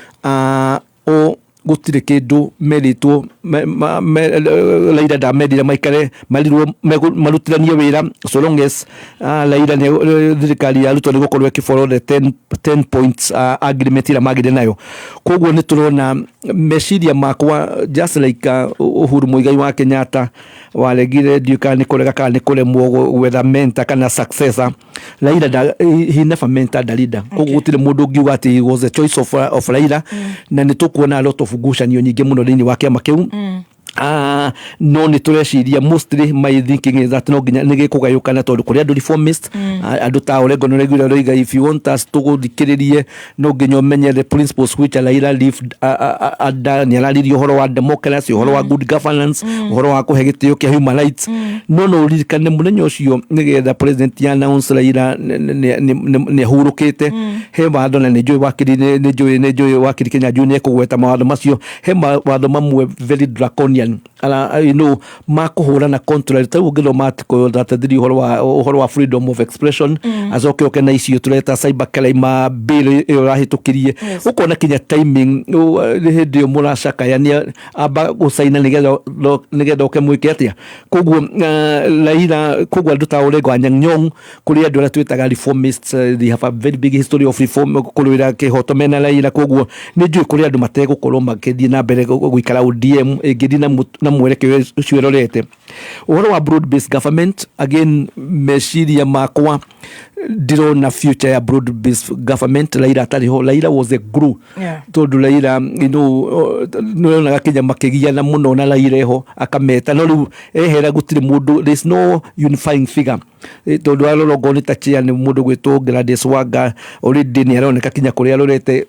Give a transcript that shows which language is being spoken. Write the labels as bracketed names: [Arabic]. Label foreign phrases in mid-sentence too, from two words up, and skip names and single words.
[Kikuyu] gũtirĩ kĩndũ merĩtwo Raila ndamendire maikare marirwo marutithanie wĩra [English] so long as [Kikuyu] Raila thirikari yarutwo nĩ gũkorwo ĩkĩfollow the [English] 10 points agreement [Kikuyu] ĩrĩa magĩrĩ nayo koguo nĩ tũrona meciria makwa [English] just like [Kikuyu] Uhuru Muigai wa Kenyatta waregire ndiũka nĩ kũrega kana nĩ kũremwo gwetha mentor kana successor Raila [English] he never mentored a leader [Kikuyu] koguo gũtirĩ mũndũ ũngiuga atĩ [English] he was a choice of Raila [Kikuyu] na nĩ tũkuona [English] a lot of [Kikuyu] ngucanio nyingĩ mũno thĩinĩ wa kĩama kĩu no nĩ tũreciria [English] mostly my thinking is that [Kikuyu] no nginya nĩ gĩkũgayũkana tondũ kũrĩ andũ reformist andũ ta Orengo nĩ regular roiga [English] if you want us [Kikuyu] tũgũthikĩrĩrie no nginya ũmenye [English] the principles which Raila lived [Kikuyu] nĩ araririe ũhoro wa democracy ũhoro wa [English] good governance [Kikuyu] ũhoro wa kũhe gĩtĩo kĩa [English] human rights [Kikuyu] no ũririkane mũthenya ũcio nĩgetha president ya announce Raila nĩ ahurũkĩte he watho na nĩ njũĩ wakiri Kinyanjui nĩ ekũgweta mawatho macio he mawatho mamwe [English] very draconian [Kikuyu] makũhũra na contrary ta ũngĩthoma article that ũhoro wa [English] freedom of expression [Kikuyu] acoke oke na icio tũreta [English] cyber crime bill [Kikuyu] ĩyo rahĩtũkirie ũkona kinya timing hĩndĩ ĩyo mũracakayania amba gũcaina nĩgetha oke mwĩke atĩa koguo Raila koguo andũ ta Orengo Anyang' Nyong'o kũrĩ andũ arĩa twĩtaga reformists [English] they have a very big history of reform [Kikuyu] kũrũĩra kĩhoto mena Raila koguo nĩ njũĩ kũrĩ andũ mategũkorwo magĩthiĩ na mbere gũikara ODM ĩngĩthiĩ na mwerekeo ũcio ũrorete ũhoro wa [English] broad based government [Kikuyu] again meciria makwa ndirona future ya [English] broad based government. [Kikuyu] Raila atariho. [English] Raila was a glue [Kikuyu] tondu Raila no Kenya makigiana muno na Raila eho akameta no riu ehera gutire mundu, [English] there is no unifying figure [Kikuyu] tondu arorogo ni tachia ni mundu gwitwo Gladys Wanga already ni aroneka kinya kuria arorete.